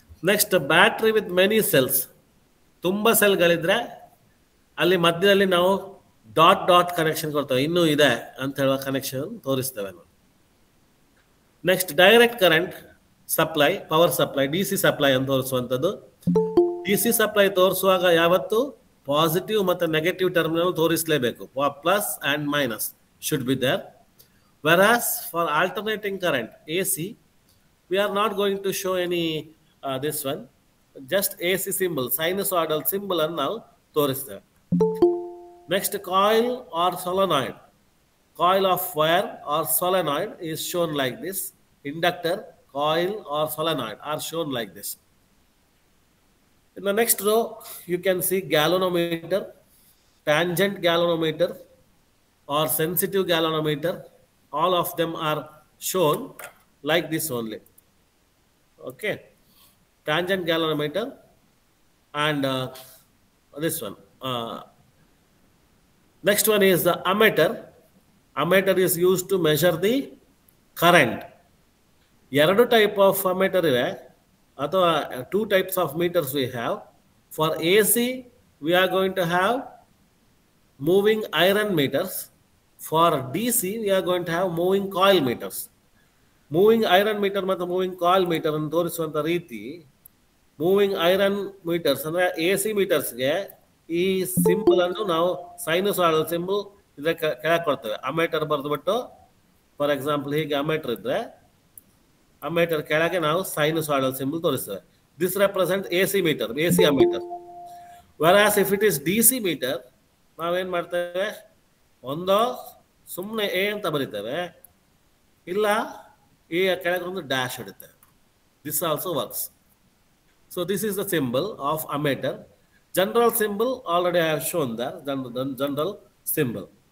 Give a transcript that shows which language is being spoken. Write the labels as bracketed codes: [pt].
[en] next battery with many cells, [kn] ತುಂಬ ಸೆಲ್ಗಳಿದ್ರೆ ಅಲ್ಲಿ ಮಧ್ಯದಲ್ಲಿ ನಾವು ಡಾಟ್ ಕನೆಕ್ಷನ್ ಕೊಡ್ತೇವೆ, ಇನ್ನೂ ಇದೆ ಅಂತ ಹೇಳುವ ಕನೆಕ್ಷನ್ ತೋರಿಸ್ತೇವೆ ನಾವು. [en] next direct current supply, power supply, DC supply [kn] ಅಂತ ತೋರಿಸುವಂಥದ್ದು. DC ಸಪ್ಲೈ ತೋರಿಸುವಾಗ ಯಾವತ್ತು ಪಾಸಿಟಿವ್ ಮತ್ತು negative terminal ತೋರಿಸಲೇಬೇಕು, [en] Plus and minus should be there. Whereas for alternating current AC, we are not going to show any this one, just AC symbol, sinusoidal symbol [kn] ಅನ್ನು ನಾವು ತೋರಿಸ್ತೇವೆ. [en] Next coil or solenoid, coil of wire or solenoid is shown like this. Inductor, coil or solenoid are shown like this. In the next row, you can see galvanometer, tangent galvanometer or sensitive galvanometer. All of them are shown like this only. Okay, tangent galvanometer and this one. Next one is the ammeter. Ammeter is used to measure the current. [kn] ಎರಡು type of ಅಮ್ಮೆಟರ್ ಇವೆ, ಅಥವಾ [en] 2 types of meters we have. For AC, we are going to have moving iron meters. For DC, we are going to have moving coil meters. [kn] Moving iron meter ಮತ್ತು moving coil meter ಅನ್ನು ತೋರಿಸುವಂಥ ರೀತಿ, moving iron metres ಅಂದರೆ AC ಮೀಟರ್ಸ್ಗೆ ಈ symbol ಅನ್ನು ನಾವು ಸೈನುಸಾಯ್ಡಲ್ symbol ಇದ್ರೆ ಕೆಳಗೆ ಕೊಡ್ತೇವೆ. ಅಮ್ಮೇಟರ್ ಬರೆದುಬಿಟ್ಟು, ಫಾರ್ ಎಕ್ಸಾಂಪಲ್ ಹೀಗೆ ಅಮ್ಮೇಟರ್ ಇದ್ರೆ ಅಮ್ಮೇಟರ್ ಕೆಳಗೆ ನಾವು ಸೈನುಸಾಯ್ಡಲ್ symbol ತೋರಿಸ್ತೇವೆ. [en] This represent AC meter, AC ammeter. Whereas if it is DC meter, [kn] ನಾವೇನು ಮಾಡ್ತೇವೆ, ಒಂದೋ ಸುಮ್ಮನೆ A ಅಂತ ಬರಿತೇವೆ, ಇಲ್ಲ A ಕೆಳಗೆ ಒಂದು ಡ್ಯಾಶ್ ಇಡುತ್ತೇವೆ. [en] This also works. So this is the symbol of ammeter. General symbol already I have shown there, general symbol.